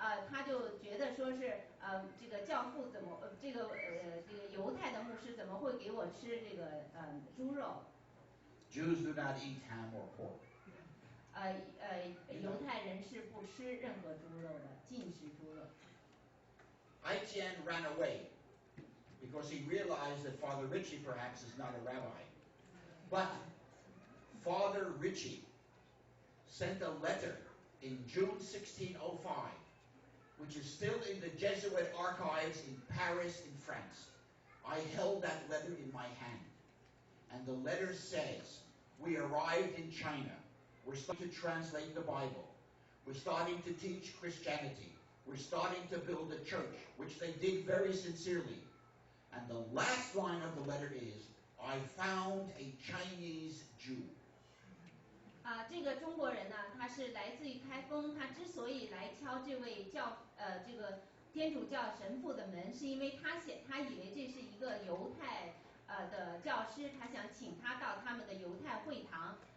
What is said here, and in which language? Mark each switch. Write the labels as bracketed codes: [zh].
[zh] 他就觉得说是这个教父怎么这个犹太的牧师怎么会给我吃这个猪肉 [en] Jews do not eat ham or pork. [zh] 犹太人是不吃任何猪肉的，禁食猪肉。 [en] ITN ran away because he realized that Father Ritchie perhaps is not a rabbi. But Father Ritchie sent a letter in June 1605, which is still in the Jesuit archives in Paris, in France. I held that letter in my hand. And the letter says, we arrived in China. We're starting to translate the Bible. We're starting to teach Christianity. We're starting to build a church, which they did very sincerely. And the last line of the letter is, I found a Chinese Jew. [zh] 这个中国人呢，他是来自于开封，他之所以来敲这位这个天主教神父的门，是因为他以为这是一个犹太的教师，他想请他到他们的犹太会堂。